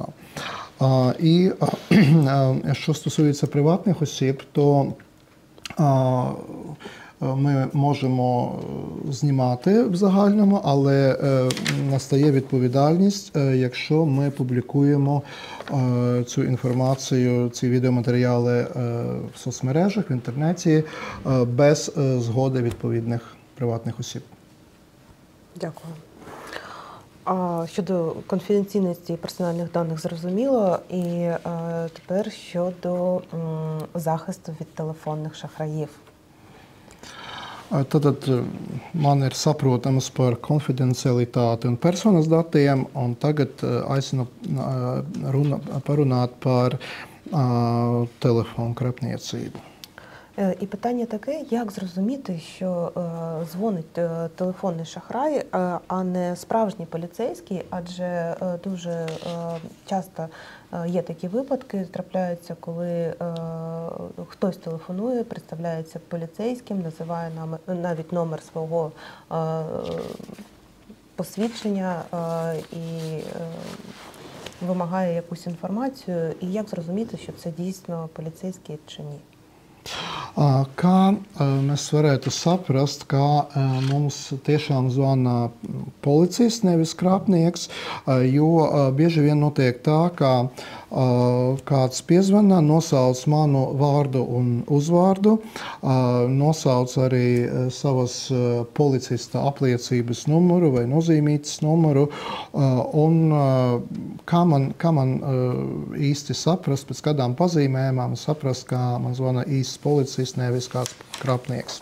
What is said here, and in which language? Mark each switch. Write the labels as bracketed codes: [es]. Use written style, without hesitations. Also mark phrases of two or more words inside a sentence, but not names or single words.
[uk] І що стосується приватних осіб, то ми можемо знімати в загальному, але настає відповідальність, якщо ми публікуємо цю інформацію, ці відеоматеріали в соцмережах, в інтернеті без згоди відповідних приватних осіб. Дякую. Щодо конфіденційності персональних даних зрозуміло, і тепер щодо захисту від телефонних шахраїв. [lv] Tātad man ir saprotams par konfidencialitāti un personas datiem, un tagad aicinu parunāt par telefonu krāpniecību. [uk] І питання таке, як зрозуміти, що дзвонить телефонний шахрай, а не справжній поліцейський, адже дуже часто є такі випадки, трапляються, коли хтось телефонує, представляється поліцейським, називає навіть номер свого посвідчення і вимагає якусь інформацію. І як зрозуміти, що це дійсно поліцейський чи ні? [lv] Kā mēs varētu saprast, ka mums tiešām zvana policists, nevis krāpnieks, jo bieži vien notiek tā, ka kāds piezvana, nosauc manu vārdu un uzvārdu, nosauc arī savas policista apliecības numuru vai nozīmītas numuru, un kā man īsti saprast, pēc kādām pazīmēm saprast, kā man zvana īsts policists, nevis kāds krāpnieks.